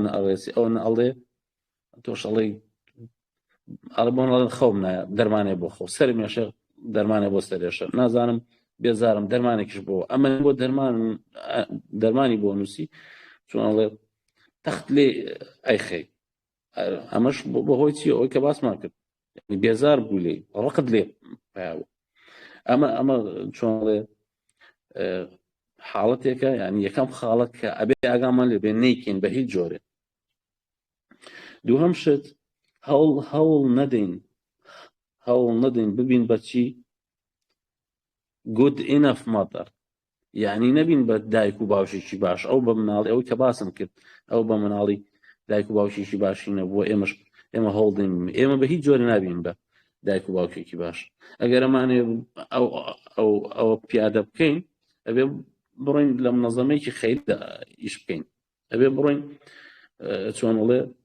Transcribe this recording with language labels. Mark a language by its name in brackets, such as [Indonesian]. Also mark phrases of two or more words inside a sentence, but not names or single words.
[Central Kurdish] نەئەڕێسی ئەوە نەئەڵێ تۆش ئەڵێ بۆن خەوم نایە دەرمانێ بۆ خۆ سەر مێشە دەرمانێ بۆ سەرێشە نازانم بێزارم دەرمانێکیش بۆ ئەمە بۆ دەرمانی بۆ نووسی چۆنڵێ تەخت لێ ئەیخەی ئەمەش بەهۆی چیە ئەوەی کە باسمان کرد بێزار بوو لێ ڕقت لێ پیاوە ئەمە چۆنڵێ حاڵەتێکە ینی یەکەم خاڵەت کە ئەبێ ئاگامان لێبێ نەیکەین بە هیچ جۆرێ دووهەم شت هەوڵ نەدەین ببین بەچی [English] good enough mother [Central Kurdish] یعنی نەبین بە دایک و باوشێکی باش ئەو بە مناڵی ئەوەی کە باسم کرد ئەو بە مناڵی دایک و باوشێکی باشینە بۆ ئێمە هەوڵدەین ئێمە بە هیچ جۆرە نابین بە دایک و باوکێکی باش ئەگەر ئەمانێ ئەوە پیادە بکەین ئەبێ بڕۆین لە منەظەمەیەکی خەیردا ئیش بکەین ئەبێ بڕۆین چۆنڵێ